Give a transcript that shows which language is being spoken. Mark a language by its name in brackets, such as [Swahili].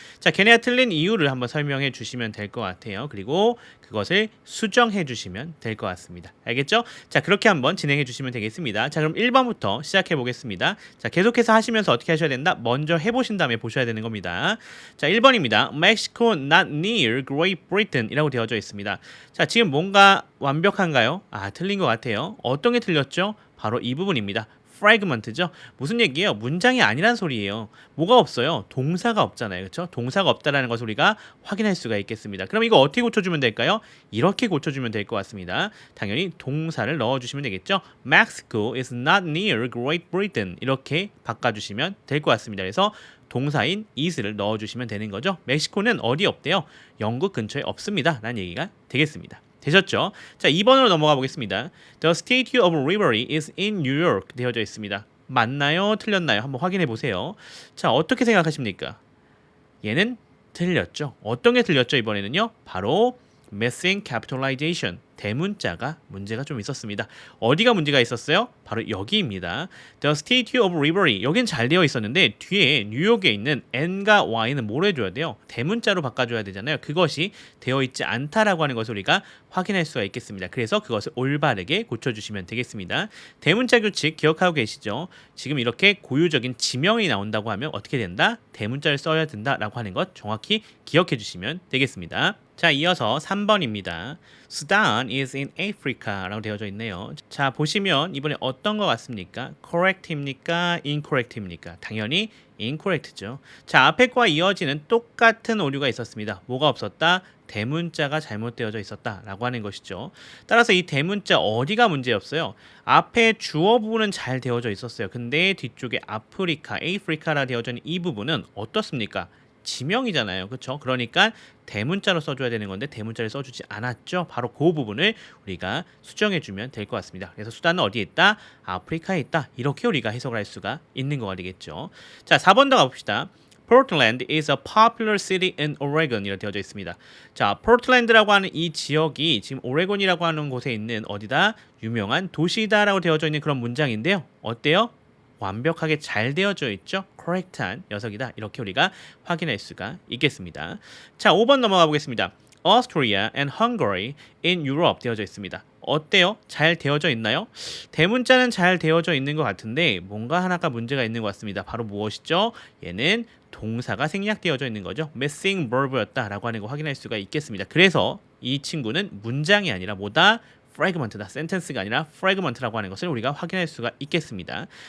[Korean] 자, 걔네가 틀린 이유를 한번 설명해 주시면 될 것 같아요. 그리고 그것을 수정해 주시면 될 것 같습니다. 알겠죠? 자, 그렇게 한번 진행해 주시면 되겠습니다. 자, 그럼 1번부터 시작해 보겠습니다. 자, 계속해서 하시면서 어떻게 하셔야 된다? 먼저 해보신 다음에 보셔야 되는 겁니다. 자, 1번입니다. [English] Mexico not near Great Britain [Korean] 이라고 되어져 있습니다. 자, 지금 뭔가 완벽한가요? 틀린 것 같아요. 어떤 게 틀렸죠? 바로 이 부분입니다. fragment죠. 무슨 얘기예요? 문장이 아니란 소리예요. 뭐가 없어요? 동사가 없잖아요. 그렇죠? 동사가 없다라는 것을 우리가 확인할 수가 있겠습니다. 그럼 이거 어떻게 고쳐주면 될까요? 이렇게 고쳐주면 될 것 같습니다. 당연히 동사를 넣어주시면 되겠죠. [English] Mexico is not near Great Britain [Korean] 이렇게 바꿔주시면 될 것 같습니다. 그래서 동사인 is를 넣어주시면 되는 거죠. 멕시코는 어디 없대요? 영국 근처에 없습니다. 라는 얘기가 되겠습니다. 되셨죠? 자, 2번으로 넘어가 보겠습니다. [English] The Statue of Liberty is in New York [Korean] 되어져 있습니다. 맞나요? 틀렸나요? 한번 확인해 보세요. 자, 어떻게 생각하십니까? 얘는 틀렸죠. 어떤 게 틀렸죠? 이번에는요. 바로 missing capitalization. 대문자가 문제가 좀 있었습니다. 어디가 문제가 있었어요? 바로 여기입니다. [English] The Statue of Liberty. [Korean] 여긴 잘 되어 있었는데 뒤에 뉴욕에 있는 N과 Y는 뭘 해줘야 돼요? 대문자로 바꿔줘야 되잖아요. 그것이 되어 있지 않다라고 하는 것을 우리가 확인할 수가 있겠습니다. 그래서 그것을 올바르게 고쳐주시면 되겠습니다. 대문자 규칙 기억하고 계시죠? 지금 이렇게 고유적인 지명이 나온다고 하면 어떻게 된다? 대문자를 써야 된다라고 하는 것 정확히 기억해 주시면 되겠습니다. 자, 이어서 3번입니다. [English] Sudan is in Africa [Korean] 라고 되어져 있네요. 자, 보시면 이번에 어떤 것 같습니까? correct입니까? incorrect입니까? 당연히 incorrect죠. 자, 앞에 거와 이어지는 똑같은 오류가 있었습니다. 뭐가 없었다? 대문자가 잘못되어져 있었다 라고 하는 것이죠. 따라서 이 대문자 어디가 문제였어요? 앞에 주어 부분은 잘 되어져 있었어요. 근데 뒤쪽에 아프리카, 에이프리카라 되어져 있는 이 부분은 어떻습니까? 지명이잖아요. 그렇죠? 그러니까 대문자로 써줘야 되는 건데 대문자를 써주지 않았죠. 바로 그 부분을 우리가 수정해주면 될 것 같습니다. 그래서 수단은 어디에 있다? 아프리카에 있다. 이렇게 우리가 해석을 할 수가 있는 거가 되겠죠. 자, 4번 더 가봅시다. [English] Portland is a popular city in Oregon [Korean] 이렇게 되어져 있습니다. 자, 포틀랜드라고 하는 이 지역이 지금 오레곤이라고 하는 곳에 있는 어디다? 유명한 도시다라고 되어져 있는 그런 문장인데요. 어때요? 완벽하게 잘 되어져 있죠? correct한 녀석이다. 이렇게 우리가 확인할 수가 있겠습니다. 자, 5번 넘어가 보겠습니다. [English] Austria and Hungary in Europe [Korean] 되어져 있습니다. 어때요? 잘 되어져 있나요? 대문자는 잘 되어져 있는 것 같은데 뭔가 하나가 문제가 있는 것 같습니다. 바로 무엇이죠? 얘는 동사가 생략되어져 있는 거죠. missing verb였다라고 하는 거 확인할 수가 있겠습니다. 그래서 이 친구는 문장이 아니라 뭐다? fragment다. sentence가 아니라 fragment라고 하는 것을 우리가 확인할 수가 있겠습니다.